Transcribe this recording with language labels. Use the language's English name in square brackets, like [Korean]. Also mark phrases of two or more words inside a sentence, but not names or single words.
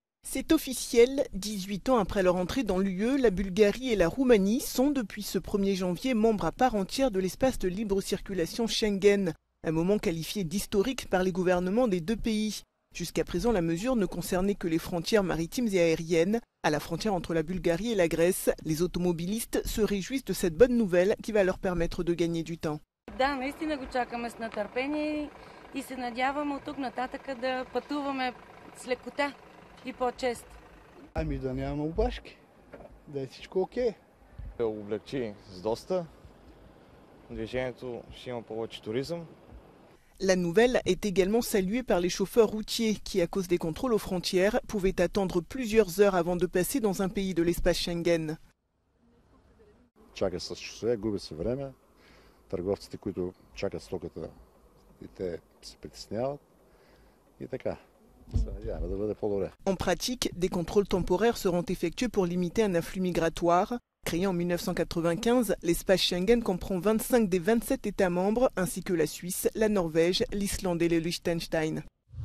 [French] C'est officiel, 18 ans après leur entrée dans l'UE, la Bulgarie et la Roumanie sont depuis ce 1er janvier membres à part entière de l'espace de libre circulation Schengen, un moment qualifié d'historique par les gouvernements des deux pays. Jusqu'à présent, la mesure ne concernait que les frontières maritimes et aériennes. À la frontière entre la Bulgarie et la Grèce, les automobilistes se réjouissent de cette bonne nouvelle qui va leur permettre de gagner du temps. [Bulgarian] Да, наистина го чакаме с нетърпение и се надяваме от тук нататък да пътуваме с лекота и по-често. Ами да нямаме опашки, да е всичко окей. Облегчи с доста. Движението ще има повече туризъм. [French] La nouvelle est également saluée par les chauffeurs routiers qui, à cause des contrôles aux frontières, pouvaient attendre plusieurs heures avant de passer dans un pays de l'espace Schengen. [Bulgarian] Чака с часове, губи се време. Търговците, които чакат стоката, и те се притесняват. И така. [French] En pratique, des contrôles temporaires seront effectués pour limiter un afflux migratoire. Créé en 1995, l'espace Schengen comprend 25 des 27 États membres, ainsi que la Suisse, la Norvège, l'Islande et le Liechtenstein.